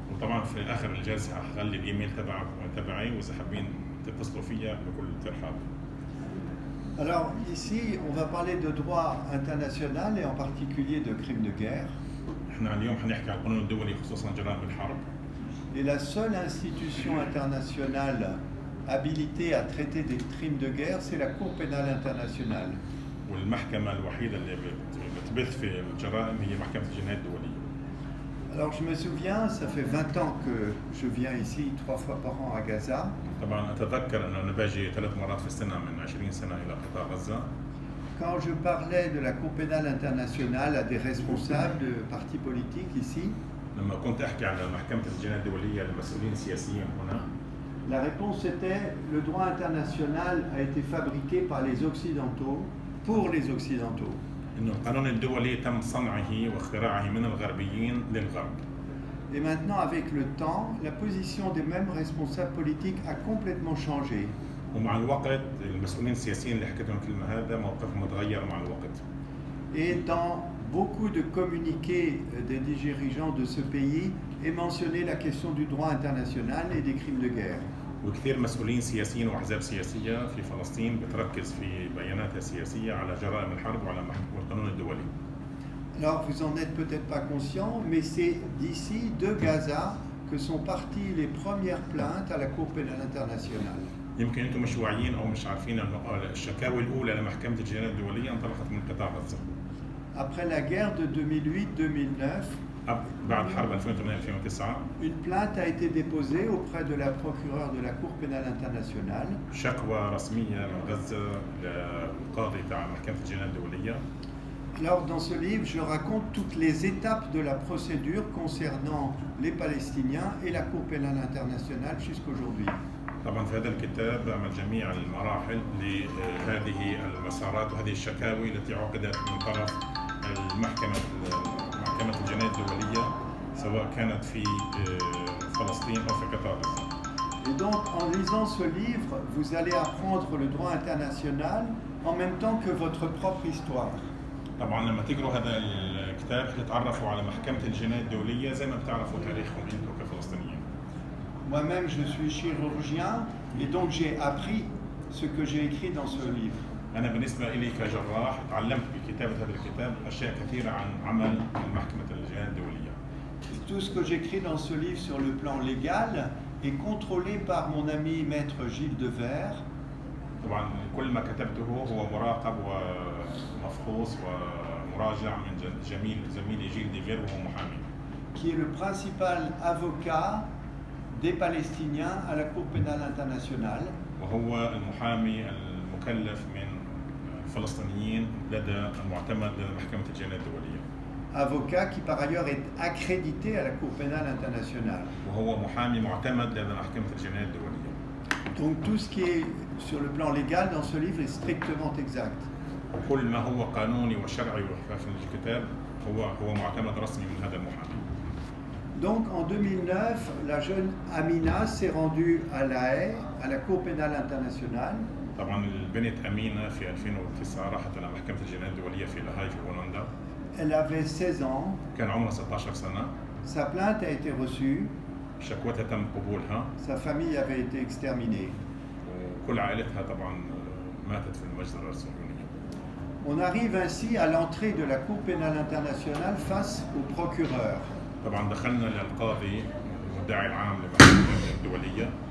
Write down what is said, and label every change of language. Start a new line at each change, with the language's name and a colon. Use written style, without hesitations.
Arabic: وطبعا في آخر الجلسة هخلي الإيميل تبعي وإذا حابين تتصلوا فيا بكل ترحاب.
French: Alors ici, on va parler de droit international et en particulier de crimes de guerre.
Arabic: احنا اليوم حنحكي عن القانون الدولي خصوصا جرائم الحرب.
French: Et la seule institution internationale habilitée à traiter des crimes de guerre, c'est la Cour pénale internationale.
Arabic: والمحكمة الوحيدة اللي بتبث في الجرائم هي محكمة الجنايات الدولية.
French: Alors je me souviens, ça fait 20 ans que je viens ici 3 fois par an à Gaza.
Arabic: طبعا أتذكر أن أنا باجي 3 مرات في السنة من 20 سنة إلى قطاع غزة.
French: Quand je parlais de la Cour pénale internationale à des responsables de partis politiques ici,
Arabic: لما كنت أحكي على محكمة الجنايات الدولية لمسؤولين سياسيين هنا
French: la réponse était le droit international a été fabriqué par les Occidentaux pour les Occidentaux.
Arabic: إنه القانون الدولي تم صنعه واختراعه من الغربيين للغرب.
French: Et maintenant, avec le temps, la position des mêmes responsables politiques a complètement changé.
Arabic: ومع الوقت المسؤولين السياسيين اللي حكيتهم الكلمة هذا موقفهم تغير مع الوقت.
French: Et dans beaucoup de communiqués des dirigeants de ce pays est mentionnée la question du droit international et des crimes de guerre.
Arabic: وكثير مسؤولين سياسيين واحزاب سياسيه في فلسطين بتركز في بياناتها السياسيه على جرائم الحرب وعلى القانون الدولي.
French: Alors vous en êtes peut-être pas conscient, mais c'est d'ici de Gaza que sont parties les premières plaintes à la Cour pénale internationale.
Arabic: يمكن انتم مش واعيين او مش عارفين انه الشكاوي الاولى لمحكمه الجنايات الدوليه انطلقت من قطاع غزه.
French: Après la guerre de 2008-2009,
Arabic: بعد حرب 2008-2009
French: une plainte a été déposée auprès de la procureure de la Cour pénale internationale.
Arabic: شكوى رسميه من غزه للقاضي تاع محكمه الجنايات الدوليه.
French: Alors dans ce livre, je raconte toutes les étapes de la procédure concernant les Palestiniens et la Cour pénale internationale jusqu'aujourd'hui.
Arabic: طبعا في هذا الكتاب بعمل جميع المراحل لهذه المسارات وهذه الشكاوي التي عقدت من طرف محكمة الجنايات الدولية سواء كانت في فلسطين أو في قطاع غزة.
French: Et donc en lisant ce livre, vous allez apprendre le droit international en même temps que votre propre histoire.
Arabic: طبعا لما تقروا هذا الكتاب هتتعرفوا على محكمة الجنايات الدولية زي ما بتعرفوا تاريخكم انتم كفلسطينيين.
French: Moi-même, je suis chirurgien et donc j'ai appris ce que j'ai écrit dans ce livre.
Arabic: أنا بالنسبة لي كجراح تعلمت بكتابة هذا الكتاب أشياء كثيرة عن عمل محكمة الجنايات الدولية.
French: Tout ce que j'écris dans ce livre sur le plan légal est contrôlé par mon ami maître Gilles Devers.
Arabic: طبعا كل ما كتبته هو مراقب ومفحوص ومراجع من زميلي جيل ديفير وهو محامي.
French: Qui est le principal avocat des Palestiniens à la Cour pénale internationale.
Arabic: وهو المحامي المكلف من الفلسطينيين لدى المعتمد لدى محكمة الجنايات الدولية.
French: Avocat qui par ailleurs est accrédité à la Cour pénale internationale.
Arabic: وهو محامي معتمد لدى محكمة الجنايات الدولية.
French: Donc tout ce qui est sur le plan légal dans ce livre est strictement exact.
Arabic: وكل ما هو قانوني وشرعي وفي الكتاب هو معتمد رسمي من هذا المحامي.
French: Donc en 2009, la jeune Amina s'est rendue à La Haye, à la Cour pénale internationale.
Arabic: طبعا البنت أمينة في 2009 راحت إلى محكمة الجنايات الدولية في لاهاي في هولندا.
French: Elle avait 16 ans.
Arabic: كان عمرها 16 سنة.
French: Sa plainte a été reçue.
Arabic: شكوتها تم قبولها.
French: Sa famille avait été exterminée.
Arabic: وكل عائلتها طبعا ماتت في المجزرة الصهيونية.
French: On arrive ainsi à l'entrée de la Cour pénale internationale face au procureur.
Arabic: طبعا دخلنا للقاضي المدعي العام للمحكمة الدولية.